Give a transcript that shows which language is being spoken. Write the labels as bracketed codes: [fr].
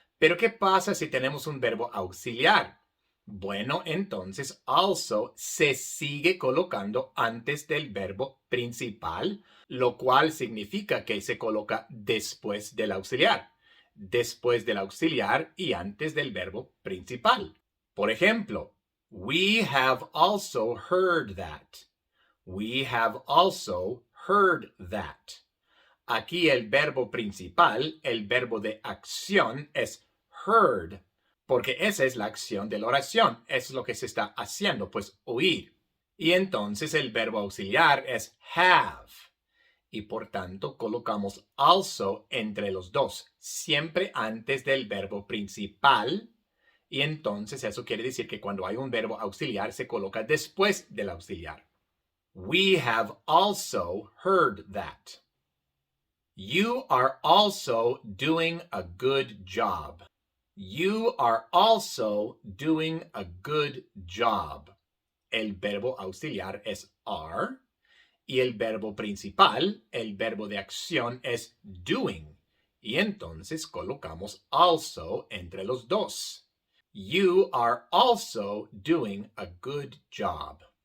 [es] Pero, ¿qué pasa si tenemos un verbo auxiliar? Bueno, entonces also se sigue colocando antes del verbo principal, lo cual significa que se coloca después del auxiliar. Después del auxiliar y antes del verbo principal. Por ejemplo, [en] we have also heard that. We have also heard that. [es] Aquí el verbo principal, el verbo de acción, es heard, porque esa es la acción de la oración. Es lo que se está haciendo, pues oír. Y entonces el verbo auxiliar es have. Y por tanto colocamos also entre los dos, siempre antes del verbo principal. Y entonces eso quiere decir que cuando hay un verbo auxiliar se coloca después del auxiliar. [en] We have also heard that. You are also doing a good job. You are also doing a good job. [es] El verbo auxiliar es are. y el verbo principal, el verbo de acción, es doing. Y entonces colocamos also entre los dos. [en] You are also doing a good job.